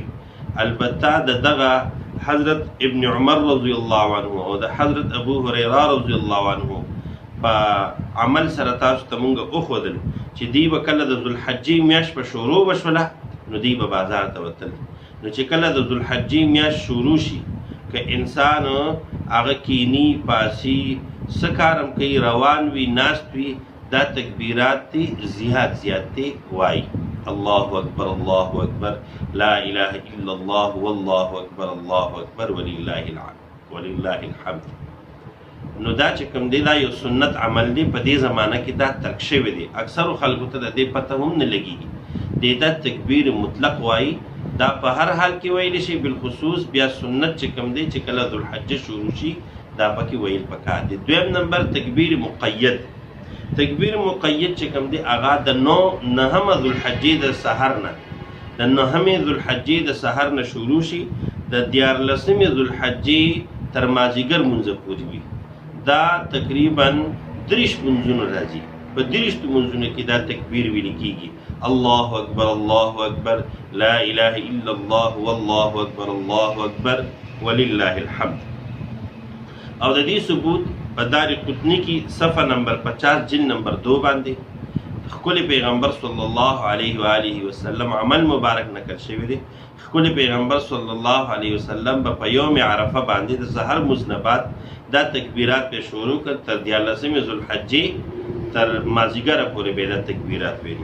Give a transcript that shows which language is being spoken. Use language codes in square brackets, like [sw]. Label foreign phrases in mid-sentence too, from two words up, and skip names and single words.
[ps] البته د دغه حضرت ابن عمر [ar] رضی الله عنه [ps] او د حضرت ابو هريره [ar] رضی الله عنه [ps] په عمل سره تاسو ته مونږ وښودل چې دی به کله د ذوالحجې میاشت په شروع وشوله نو دی به بازار ته وتل. نو چې کله د ذوالحجې میاشت شروع شي که انسان هغه کینی پاسی څه کارم کوي روان وي ناست وي دا تکبیرات دي زیات دی وایي [ar] الله اکبر الله اکبر لا اله الا الله والله اکبر الله اکبر ولله الحمد. [ps] نو دا چې کوم دی دا یو سنت عمل دی. په دې زمانه کې دا ترک شوی دی. اکثرو خلکو ته د دې پته هم نه لګېږي. دې دا تکبیر مطلق وایي. دا په هر حال کې ویلی شي. بالخصوص بیا سنت چې کوم دی چې کله ذوالحجه شروع شي دا پکې ویل پکار دی. دویم نمبر تکبیر مقید. تکبیر مقید چې کوم دی هغه د نهمه ذوالحجې د سحر نه د نهمې ذوالحجې د سحر نه شروع شي د دیارلسمې ذوالحجې تر مازدیګر مونځه پورې وي. دا تقریبا 30 منځونه راځي. په 30 منځونو کې دا تکبیر ویل کیږي [ar] الله اکبر الله اکبر لا اله الا الله والله اکبر الله اکبر ولله الحمد. [ps] او د دې ثبوت په دار قطنی کې صفحه نمبر 50 جلد نمبر 2 باندې خپل پیغمبر [ar] صلی الله علیه و آله وسلم [ps] عمل مبارک نقل شوی دی. خپل پیغمبر [ar] صلی الله علیه وسلم [ps] په [ar] یوم عرفه [ps] باندې د سحر مزنبات دا تکبیرات په شروع کړ تر 14 ذوالحجې تر مازیګر پورې به دا تکبیرات ویلي.